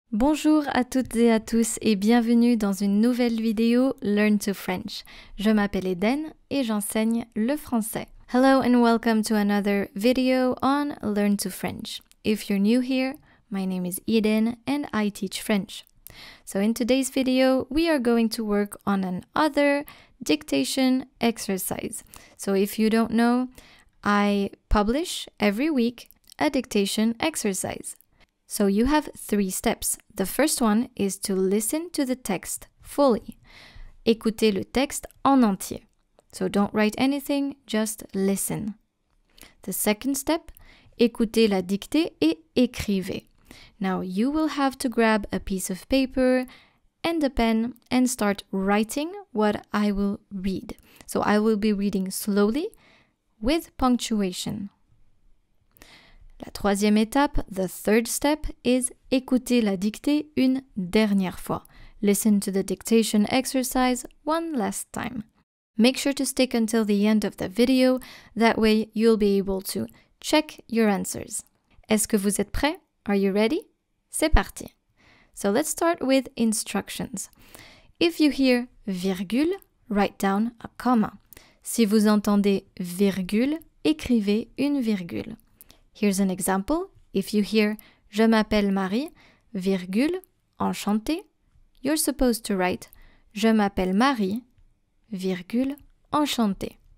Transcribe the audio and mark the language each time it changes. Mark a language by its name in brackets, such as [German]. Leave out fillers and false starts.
[French] Bonjour à toutes et à tous et bienvenue dans une nouvelle vidéo Learn to French. Je m'appelle Eden et j'enseigne le français. [English] Hello and welcome to another video on Learn to French. If you're new here, my name is Eden and I teach French. So in today's video, we are going to work on another dictation exercise. So if you don't know, I publish every week a dictation exercise. So you have 3 steps. The first one is to listen to the text fully. [French] Écoutez le texte en entier. [English] So don't write anything, just listen. The second step, [French] écoutez la dictée et écrivez. [English] Now you will have to grab a piece of paper and a pen and start writing what I will read. So I will be reading slowly with punctuation. [French] La troisième étape, [English] the third step, is [French] écouter la dictée une dernière fois. [English] Listen to the dictation exercise one last time. Make sure to stick until the end of the video, that way you'll be able to check your answers. [French] Est-ce que vous êtes prêts? [English] Are you ready? [French] C'est parti. [English] So let's start with instructions. If you hear virgule, write down a comma. [French] Si vous entendez virgule, écrivez une virgule. [English] Here's an example. If you hear [French] « Je m'appelle Marie », virgule, enchanté, [English] you're supposed to write [French] « Je m'appelle Marie », virgule, enchanté.